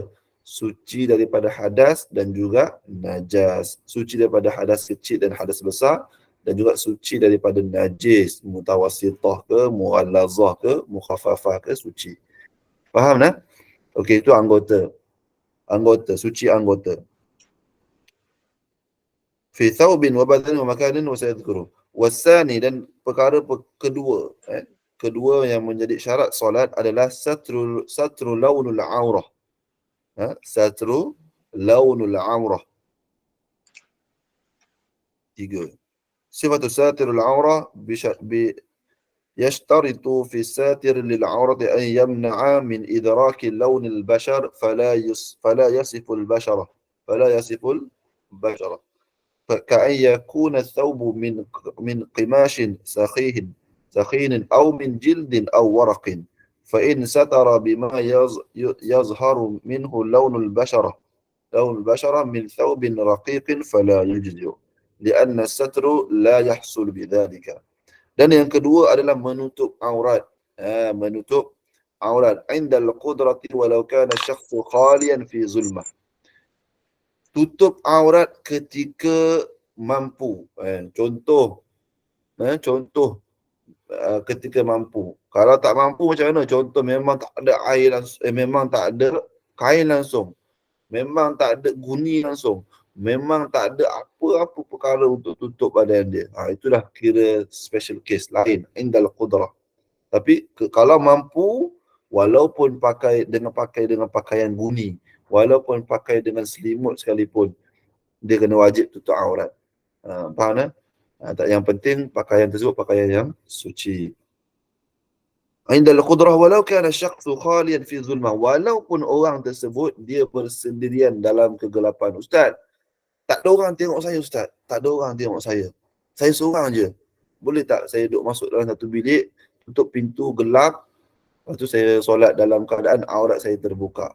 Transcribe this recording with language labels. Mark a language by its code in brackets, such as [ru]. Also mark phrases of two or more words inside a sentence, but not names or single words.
[ms] Suci daripada hadas dan juga najas. Suci daripada hadas kecil dan hadas besar, dan juga suci daripada najis, mutawassithah ke, mughallazah ke, mukhaffafah ke, suci. Faham tak? Okey, itu anggota. Suci anggota. [ar] في ثوب وبدن ومكان وسيذكر. [ms] Wasani, dan perkara kedua, kedua yang menjadi syarat solat adalah [ar] ستر لون العورة. ستر لون العورة. 3. صفة ساتر العورة يشترط في الساتر للعورة أن يمنع من إدراك لون البشر فلا يصف البشرة كأن يكون الثوب من قماش سخين أو من جلد أو ورق، فإن ستر بما يظهر منه لون البشرة من ثوب رقيق فلا يجزئ لأن الستر لا يحصل بذلك. [ms] Dan yang kedua adalah menutup aurat. Menutup aurat [ar] عند القدرة ولو كان الشخص خاليا في ظلمة. [ms] Tutup aurat ketika mampu. Contoh ketika mampu. Kalau tak mampu macam mana? Contoh memang tak ada air langsung, memang tak ada kain langsung, memang tak ada guni langsung, memang tak ada apa-apa perkara untuk tutup badan dia. Itulah kira [en] special case [ms] lain, [ar] عند القدرة. [ms] Tapi kalau mampu, walaupun pakai dengan pakaian guni, walaupun pakai dengan selimut sekalipun, dia kena wajib tutup aurat. Faham tak? Yang penting pakaian tersebut pakaian yang suci. [ar] عند القدرة ولو كان الشخص خاليا في ظلمة, [ms] walaupun orang tersebut dia bersendirian dalam kegelapan. Ustaz, tak ada orang tengok saya Ustaz. Tak ada orang tengok saya. Saya seorang je. Boleh tak saya duduk masuk dalam satu bilik, tutup pintu, gelap, lepas tu saya solat dalam keadaan aurat saya terbuka?